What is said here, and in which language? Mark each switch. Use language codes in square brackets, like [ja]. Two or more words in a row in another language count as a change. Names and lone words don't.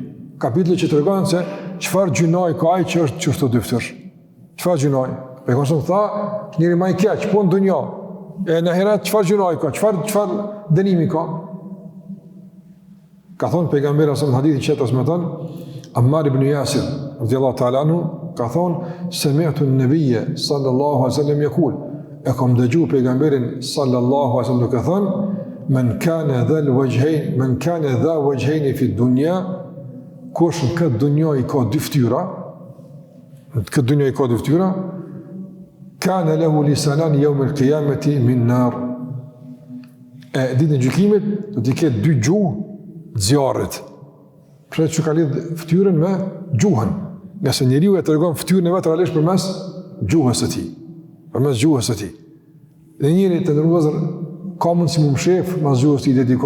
[sq] Kapitulli që tregon se çfarë gjynoi ka ai që është çështë dyftyrsh. Çfarë gjynoi? Pejgamberi tha, njëri më I keq po në dunjë. E në herat çfarë gjynoi ka? Çfarë dënimi ka? Ka thonë pejgamberi në hadithin që transmeton Ammar ibn Yasir [ar] رضي الله تعالى عنه, [sq] ka thonë [ar] سمعت النبي صلى الله عليه وسلم يقول, [sq] e kam dëgjuar pejgamberin [ar] صلى الله عليه وسلم [sq] duke thënë [ar] من كان ذا وجهين في الدنيا, [sq] kush në këtë dunjë I ka dy fytyra, [ar] كان له لسانان يوم القيامة من نار. [sq] E ditën e gjykimit do të ketë dy gjuhë zjarrit. Pra që ka lidh fytyrën me gjuhën. Nëse njeriu e tregon fytyrën e vet realisht përmes gjuhës së tij. Përmes gjuhës së tij. Dhe njëri të ndërruazër ka mundësi më mshef mas gjuhës tij dedikon.